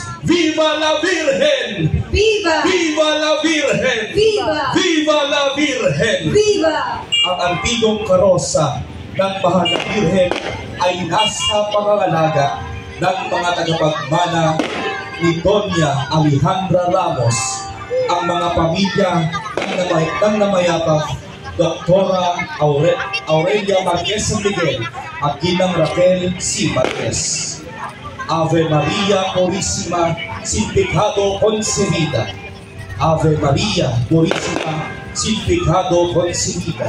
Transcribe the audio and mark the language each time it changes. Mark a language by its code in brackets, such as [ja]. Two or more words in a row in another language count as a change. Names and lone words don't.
[es] Viva la Virgen! Viva! Viva la Virgen! Viva! Viva la Virgen! Viva! [tl] Ang antigong karosa ng Mahal na Virgen ay nasa pangangalaga ng mga tagapagmana ni Doña Alejandra Ramos, ang mga pamilya ng namayapang Doktora Aurelia Marquez San Miguel at Ginang Raquel C. Marquez. [es] Ave Maria Purísima sin pecado concebida. Ave Maria Purísima sin pecado concebida.